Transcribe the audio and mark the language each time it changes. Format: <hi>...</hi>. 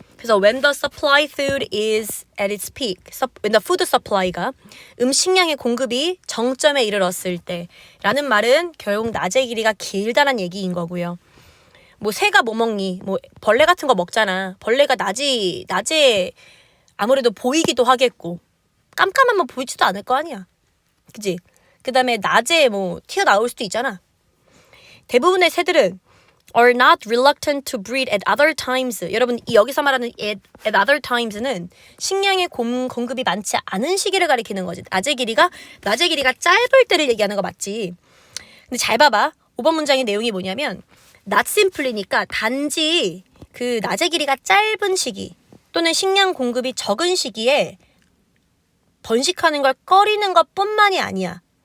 <ko>그래서</ko> <en>when the supply food is at its peak, when the food supply</en> <ko>가 음식량의 공급이 정점에 이르렀을 때라는 말은 결국 낮의 길이가 길다란 얘기인 거고요. 뭐 새가 뭐 먹니? 뭐 벌레 같은 거 먹잖아. 벌레가 낮에 아무래도 보이기도 하겠고 깜깜하면 보이지도 않을 거 아니야. 그지? 그 다음에 낮에 뭐 튀어나올 수도 있잖아. 대부분의 새들은</ko> <en>are not reluctant to breed at other times.</en> <ko>여러분 여기서 말하는</ko> <en>at other times</en> <ko>는 식량의 공급이 많지 않은 시기를 가리키는 거지. 낮의 길이가 짧을 때를 얘기하는 거 맞지. 근데 잘 봐봐. 5번 문장의 내용이 뭐냐면</ko> <en>not simply</en> <ko>니까 단지 그 낮의 길이가 짧은 시기 또는 식량 공급이 적은 시기에 번식하는 걸 꺼리는 것뿐만이 아니야.</ko>